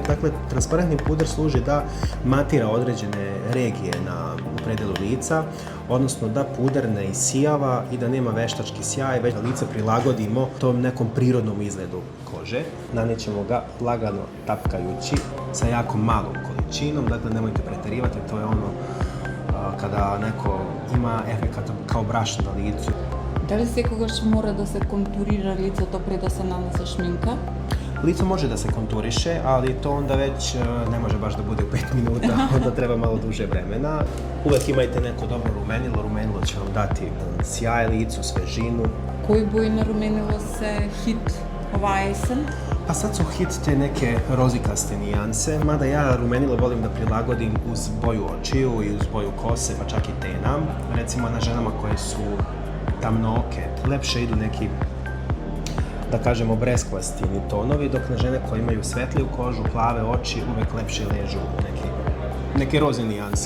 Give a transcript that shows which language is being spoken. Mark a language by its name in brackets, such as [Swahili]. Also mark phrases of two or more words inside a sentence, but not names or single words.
[Serbian] Dakle, transparentni puder služi da matira određene regije u predelu lica, odnosno da puder ne isijava i da nema veštački sjaj, već da lice prilagodimo tom nekom prirodnom izgledu kože. Nanećemo ga lagano tapkajući sa jako malom količinom, dakle nemojte preterivati, to je ono kada neko ima efekat kao brašno na licu. [Macedonian] Дали секогаш мора да се контурира лицето пред да се нанесе шминка? [Serbian] Lice može da se konturiše, ali to onda već ne može baš da bude u 5 minuta, onda treba malo duže vremena. Uvek imajte neko dobro rumenilo, rumenilo će vam dati sjaj licu, svežinu. [Macedonian] Кои бои на руменило се хит ова есен? [Serbian] A sad su hit te neke rozikaste nijanse, mada ja rumenilo volim da prilagodim uz boju očiju i uz boju kose, pa čak i tena. Recimo na ženama koje su tamnooke, lepše idu neki, da kažemo, breskvastini tonovi, dok na žene koje imaju svetliju kožu, plave oči, uvek lepše ležu neke roze nijanse.